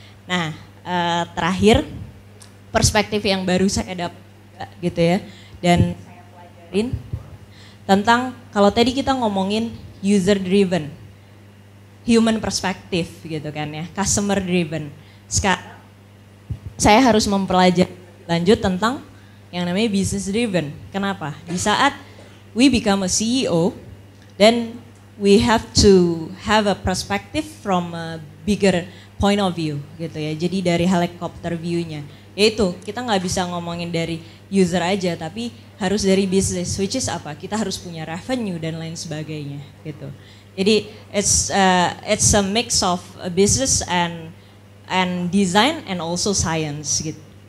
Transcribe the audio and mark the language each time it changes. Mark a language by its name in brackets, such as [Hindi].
[Indonesian] Nah, terakhir perspektif yang baru saya dapat gitu ya. Dan saya tentang kalau tadi kita ngomongin user driven, human perspective gitu kan ya, customer driven. Sekarang saya harus mempelajari lanjut tentang yang namanya business driven. Kenapa? Di saat [English] we become a CEO, then we have to have a perspective from a bigger point of view [Indonesian] gitu ya. Jadi dari helicopter view-nya. Yaitu kita nggak bisa ngomongin dari user aja, tapi harus dari business, [English] which is [Indonesian] apa? Kita harus punya revenue dan lain sebagainya gitu. [English] Jadi it's a mix of business and design and also science gitu.